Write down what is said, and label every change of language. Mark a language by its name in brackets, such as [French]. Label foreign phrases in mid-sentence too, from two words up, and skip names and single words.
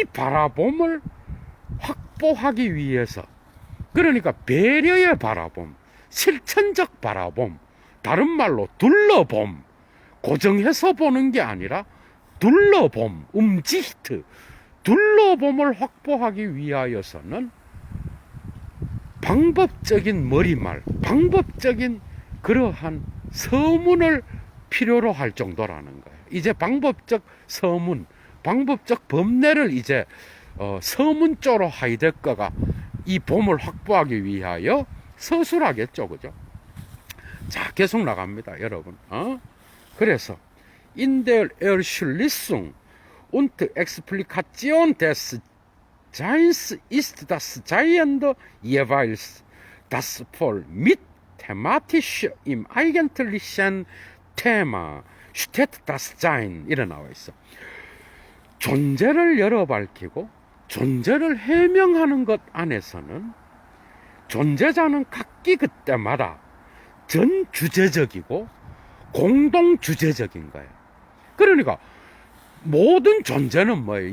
[Korean] 바라봄을 확보하기 위해서, 그러니까 배려의 바라봄, 실천적 바라봄, 다른 말로 둘러봄, 고정해서 보는 게 아니라 둘러봄, 움지히트, 둘러봄을 확보하기 위하여서는 방법적인 머리말, 방법적인 그러한 서문을 필요로 할 정도라는 거예요. 이제 방법적 서문, 방법적 법례를 이제 서문조로 하이데거가 이 봄을 확보하기 위하여 서술하겠죠, 그죠? 자, 계속 나갑니다, 여러분. [German] 그래서 in der Erschließung und Explikation des Seins ist das Seiende jeweils das voll mit thematisch im eigentlichen Thema steht das Sein [Korean] 이래 나와 있어. 존재를 열어 밝히고 존재를 해명하는 것 안에서는 존재자는 각기 그때마다 전 주제적이고 공동 주제적인 거예요. 그러니까 모든 존재는 뭐예요?